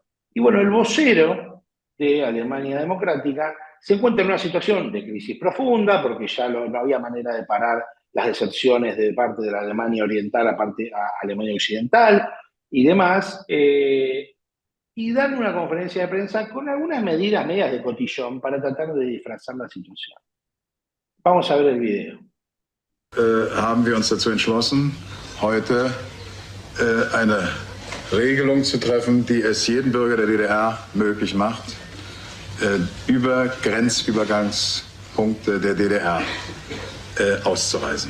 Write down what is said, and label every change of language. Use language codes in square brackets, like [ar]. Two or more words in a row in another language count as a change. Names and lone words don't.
[es] Y bueno, el vocero de Alemania Democrática se encuentra en una situación de crisis profunda, porque ya no había manera de parar las deserciones de parte de la Alemania Oriental a Alemania Occidental y demás. y dan una conferencia de prensa con algunas medidas medias de cotillón para tratar de disfrazar la situación. Vamos a ver el video. [de] Haben wir uns dazu entschlossen, heute eine Regelung zu treffen, die es jedem Bürger der DDR möglich macht, über Grenzübergangspunkte der DDR auszureisen.